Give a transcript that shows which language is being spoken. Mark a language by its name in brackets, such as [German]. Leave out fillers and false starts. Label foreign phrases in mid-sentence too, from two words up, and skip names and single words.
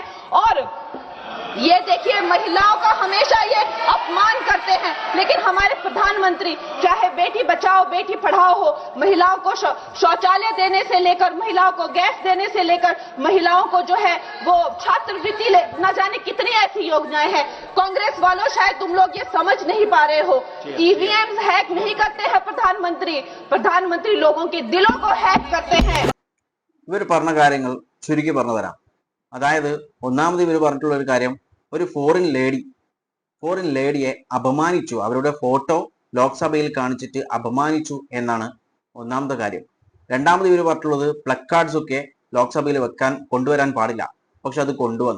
[Hindi] और ये देखिए, महिलाओं का हमेशा ये अपमान करते हैं, लेकिन हमारे प्रधानमंत्री चाहे बेटी बचाओ बेटी पढ़ाओ हो, महिलाओं को शौचालय देने से लेकर महिलाओं को गैस देने से लेकर महिलाओं को जो है वो छात्रवृत्ति न जाने कितनी ऐसी योजनाएं हैं। कांग्रेस वालों शायद तुम लोग ये समझ नहीं पा रहे हो, EVM हैक नहीं करते हैं प्रधानमंत्री लोगों के दिलों को हैक करते हैं। [Malayalam] ഇവർ പറഞ്ഞ കാര്യങ്ങൾ ചുരുക്കി പറഞ്ഞു തരാം. അതായത് ഒന്നാമത് ഇവർ പറഞ്ഞിട്ടുള്ള ഒരു കാര്യം, ഒരു [English] foreign lady [Malayalam] അപമാനിച്ചു, അവരുടെ ഫോട്ടോ ലോക്സഭയിൽ കാണിച്ചിട്ട് അപമാനിച്ചു എന്നാണ് ഒന്നാമത്തെ കാര്യം. രണ്ടാമത് ഇവർ പറഞ്ഞിട്ടുള്ളത് പ്ലക്കാർഡ്സ് ഒക്കെ ലോക്സഭയിൽ കൊണ്ടുവരാൻ പാടില്ല, പക്ഷെ അത് കൊണ്ടുവന്നു.